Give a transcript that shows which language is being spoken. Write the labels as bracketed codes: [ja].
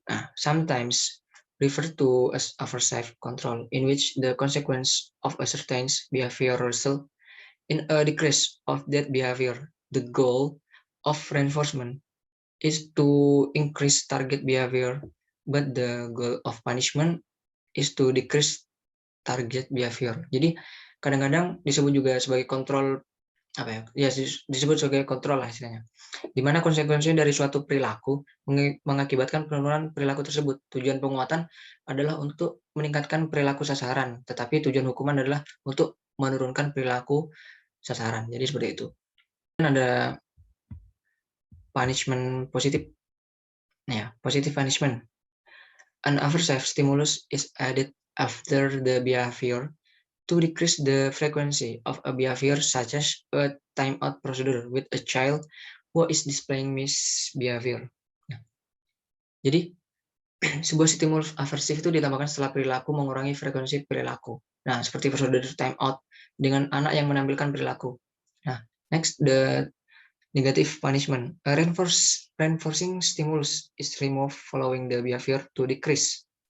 [en] Nah, sometimes refer to as aversive control, in which the consequence of a certain behavior result in a decrease of that behavior. The goal of reinforcement is to increase target behavior, but the goal of punishment is to decrease target behavior. [id] Jadi kadang-kadang disebut juga sebagai kontrol disebut sebagai kontrol lah istilahnya. Di mana konsekuensinya dari suatu perilaku mengakibatkan penurunan perilaku tersebut. Tujuan penguatan adalah untuk meningkatkan perilaku sasaran, tetapi tujuan hukuman adalah untuk menurunkan perilaku sasaran. Jadi seperti itu. Dan ada punishment positif. [en] Ya, positive punishment. An aversive stimulus is added after the behavior to decrease the frequency of a behavior, such as a timeout procedure with a child who is displaying misbehavior. [id] Nah, jadi sebuah stimulus aversif itu ditambahkan setelah perilaku mengurangi frekuensi perilaku. Nah, seperti prosedur timeout dengan anak yang menampilkan perilaku. [en] Nah, next, the negative punishment. A reinforcing stimulus is removed following the behavior to decrease